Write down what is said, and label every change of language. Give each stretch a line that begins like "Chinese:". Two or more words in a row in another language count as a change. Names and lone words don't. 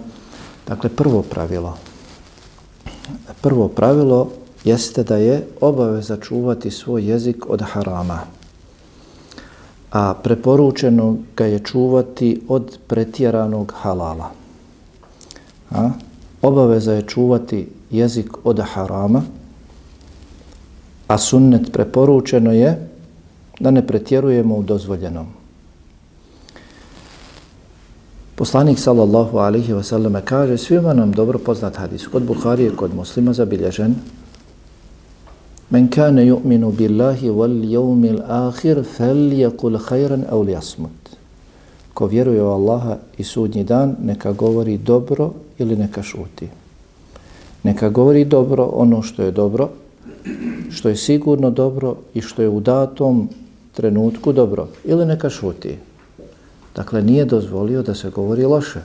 Bosnian: Dakle, prvo pravilo jeste da je obaveza čuvati svoj jezik od harama, a preporučeno ga je čuvati od pretjeranog halala. Obaveza je čuvati jezik od harama, a sunnet preporučeno je da ne pretjerujemo u dozvoljenom. Poslanik
Arabic: صلى الله عليه وسلم
Bosnian: kaže, svima nam dobro poznat hadis, kod Buharije, kod Muslima zabilježen:
Arabic: من كان يؤمن بالله واليوم الآخر فليقل خيرا أو ليصمت.
Bosnian: Ko vjeruje u Allaha i sudnji dan, neka govori dobro ili neka šuti. Neka govori dobro ono što je dobro, što je sigurno dobro i što je u datom trenutku dobro, ili neka šuti. Dakle, nije dozvolio da se govori loše.